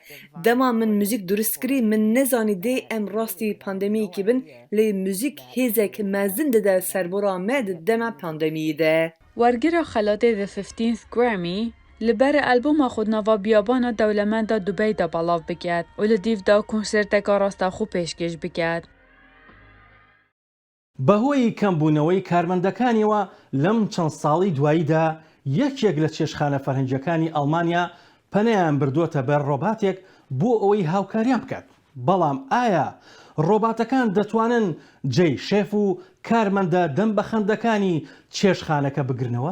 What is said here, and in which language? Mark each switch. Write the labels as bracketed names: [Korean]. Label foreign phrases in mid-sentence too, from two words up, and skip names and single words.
[Kurdish] Dema min mûzîk durist kirî min nezanî dê em rastî pandemiyekî bin lê mûzîk hêzek mezin dide serbora me di dema pandemiyê de. Wergira xelatê The 15th Grammy li berê albûma xwe nava biyabana dewlemenda Dubey de belav biket û li dîv de konserteka rastaxû pêşkêş biket. [Central Kurdish] بەهۆی کەمبوونەوەی کارمەندەکانیەوە لەم چەند ساڵی دواییدا یەکێک لە چێشخانە فەرهەنگیەکانی ئەڵمانیا پەنەیان بردووەتە بەر ڕۆباتێک بۆ ئەوەی هاوکاریان بکات. بەڵام ئایا ڕۆباتەکان دەتوانن جێی شێف و کارمەندە دەمبەخەندەکانی چێشخانەکە بگرنەوە؟